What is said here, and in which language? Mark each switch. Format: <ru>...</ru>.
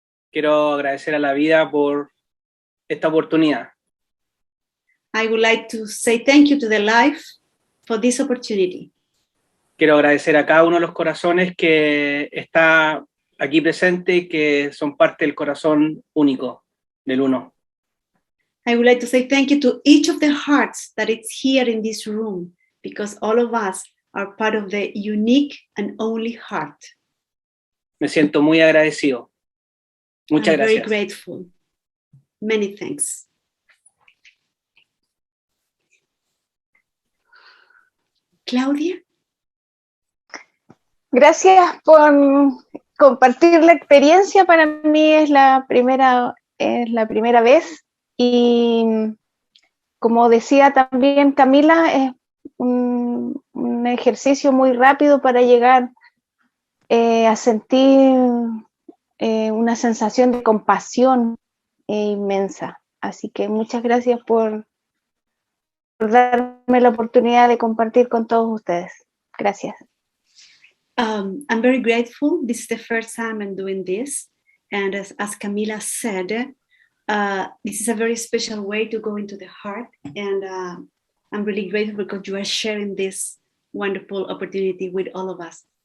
<es>Quiero agradecer a la vida por esta oportunidad.</es> <en>I would like to say thank you to the life for this opportunity.</en> <es>Quiero agradecer a cada uno de los corazones que está aquí presente y que son parte del corazón único del uno.</es> <en>I would like to say thank you to each of the hearts that is here in this room, because all of us are part of the unique and only heart.</en> <es>Me siento muy agradecido. Muchas gracias.</es> <en>Very grateful. Many thanks.</en> <es>Claudia. Gracias por compartir la experiencia. Para mí es la primera vez, y como decía también Camila, es un ejercicio muy rápido para llegar a sentir una sensación de compasión inmensa. Así que muchas gracias por darme la oportunidad de compartir con todos ustedes. Gracias.</es> <en>I'm very grateful. This is the first time I'm doing this. And as Camila said, this is a very special way to go into the heart. And I'm really grateful because you are sharing this wonderful opportunity with all of us.</en>